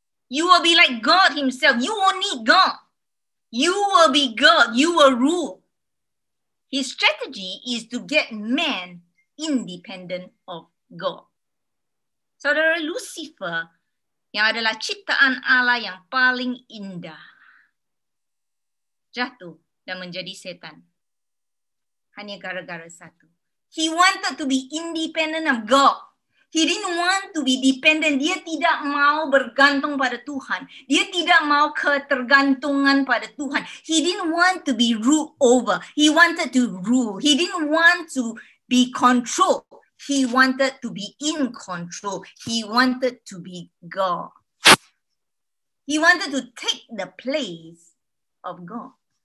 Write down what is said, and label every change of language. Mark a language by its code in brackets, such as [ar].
[en] You will be like God himself. You won't need God. You will be God. You will rule. His strategy is to get man independent of God. [id] Saudara, Lucifer yang adalah ciptaan Allah yang paling indah jatuh dan menjadi setan. Hanya gara-gara satu. [en] He wanted to be independent of God. He didn't want to be dependent. [id] Dia tidak mau bergantung pada Tuhan. Dia tidak mau ketergantungan pada Tuhan. [en] He didn't want to be ruled over. He wanted to rule. He didn't want to be controlled. He wanted to be in control. He wanted to be God. He wanted to take the place of God.